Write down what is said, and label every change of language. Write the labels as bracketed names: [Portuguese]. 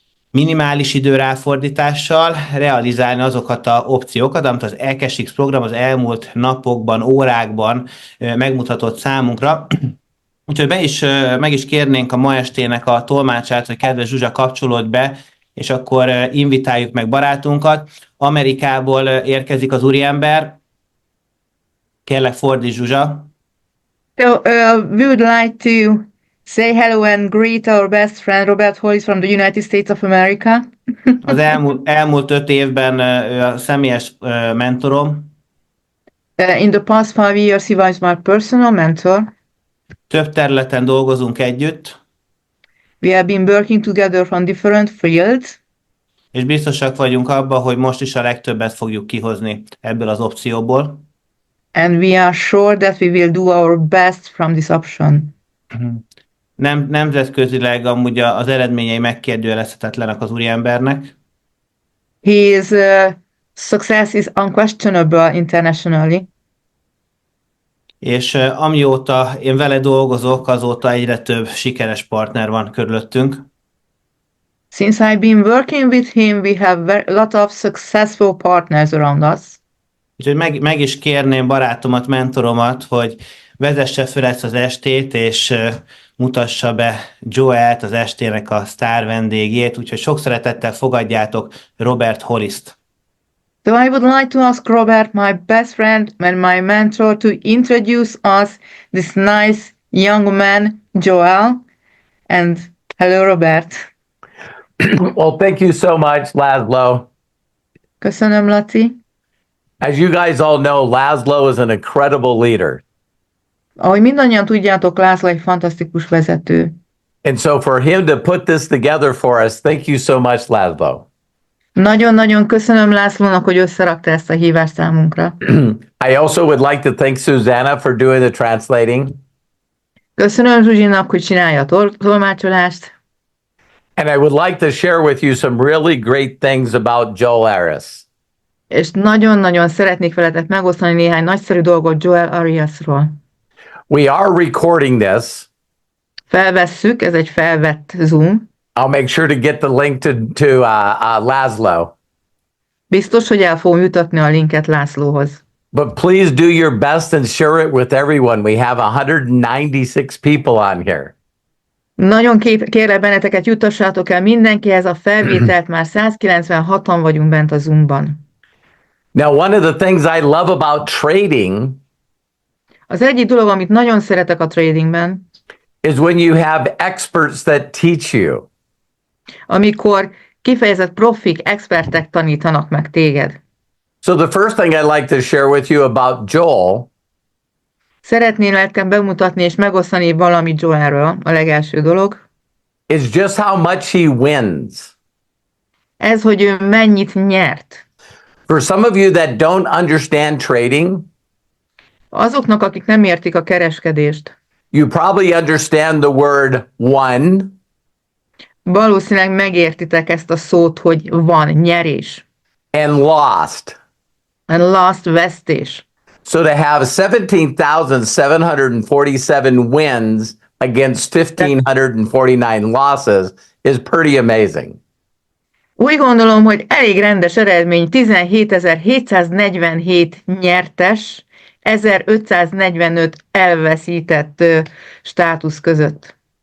[Hungarian] minimális időráfordítással realizálni azokat az opciókat, amit az AKASHX program az elmúlt napokban, órákban megmutatott számunkra. Úgyhogy meg is kérnénk a ma estének a tolmácsát, hogy kedves Zsuzsa, kapcsolódj be, és akkor invitáljuk meg barátunkat. Amerikából érkezik az úriember. Kérlek, fordíts, Zsuzsa. [English] So, we would like to say hello and greet our best friend Robert Hollis from the United States of America. [Hungarian] Az elmúlt 5 évben ő a személyes mentorom. [English] In the past 5 years, he was my personal mentor. [Hungarian] Több területen dolgozunk együtt. [English] We have been working together on different fields. [Hungarian] És biztosak vagyunk abban, hogy most is a legtöbbet fogjuk kihozni ebből az opcióból. [English] And we are sure that we will do our best from this option. [Hungarian] Nemzetközileg amúgy az eredményei megkérdőjelezhetetlenek az úriembernek. [English] His success is unquestionable internationally. [Hungarian] És amióta én vele dolgozok, azóta egyre több sikeres partner van körülöttünk. [English] Since I've been working with him, we have a lot of successful partners around us. [Hungarian] Úgyhogy meg is kérném barátomat, mentoromat, hogy vezesse fel ezt az estét, és mutassa be Joelt, az estének a sztár vendégét. Úgyhogy sok szeretettel fogadjátok Robert Hollist. [English] So I would like to ask Robert, my best friend and my mentor, to introduce us this nice young man, Joel. And hello, Robert. Well, thank you so much, Laszlo. [Hungarian] Köszönöm, Laci. [English] As you guys all know, Laszlo is an incredible leader. [Hungarian] Ahogy mindannyian tudjátok, László egy fantasztikus vezető. [English] And so for him to put this together for us, thank you so much, Laszlo. [Hungarian] Nagyon-nagyon köszönöm Lászlónak, hogy összerakta ezt a hívást számunkra. [English] I also would like to thank Susanna for doing the translating. [Hungarian] Köszönöm Zsuzsinak, hogy csinálja a tolmácsolást. [English] And I would like to share with you some really great things about Joel Arias. [Hungarian] És nagyon-nagyon szeretnék veletek megosztani néhány nagyszerű dolgot Joel Ariasról. [English] We are recording this. [Hungarian] Felvesszük, ez egy felvett Zoom. [English] I'll make sure to get the link to Laszlo. [Hungarian] Biztos, hogy el fogom jutatni a linket Lászlóhoz. [English] But please do your best and share it with everyone. We have 196 people on here. [Hungarian] Nagyon kérlek benneteket, juttassátok el mindenkihez a felvételt, már 196-an vagyunk bent a Zoomban. [English] Now, one of the things I love about trading [Hungarian] Az egyik dolog, amit nagyon szeretek a tradingben, [English] is when you have experts that teach you. [Hungarian] amikor kifejezett profik, expertek tanítanak meg téged. [English] So the first thing I'd like to share with you about Joel [Hungarian] Szeretném nekem bemutatni és megosztani valamit Joelről, a legelső dolog. [English] is just how much he wins. [Hungarian] Ez, hogy ő mennyit nyert. [English] For some of you that don't understand trading, [Hungarian] Azoknak, akik nem értik a kereskedést, [English] you probably understand the word won, [Hungarian] valószínűleg megértitek ezt a szót, hogy van nyerés. [English] and lost. And lost, [Hungarian] vesztés. [English] So to have 17,747 wins against 1,549 losses is pretty amazing. [Hungarian] Úgy gondolom, hogy elég rendes eredmény 17.747 nyertes 1545 elveszített státusz között.